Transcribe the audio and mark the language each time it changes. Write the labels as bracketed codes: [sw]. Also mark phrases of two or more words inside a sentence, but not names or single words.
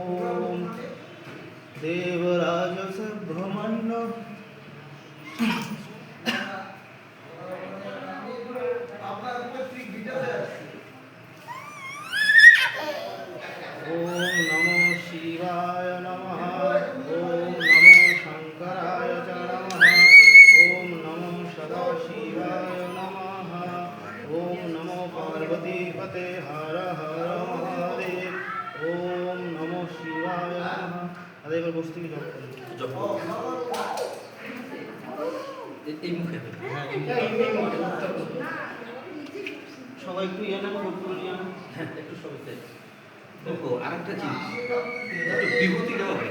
[sa] देवराजसुब्रह्मण्य ॐ नमो शिवाय नमः ॐ नमो शङ्कराय च नमः ॐ नमो सदाशिवाय नमः ॐ नमो पार्वतीपते हर हर महादेव ॐ नमो शिवाय नमः [bn] আরে এবার বসতে কি জপ করব জপ এই মুখে সবাই একটু ইয়ে নেন ফুল নিয়ে আনো হ্যাঁ একটু সবাই দেখো আরেকটা জিনিস একটু বিভূতি দেওয়া হয়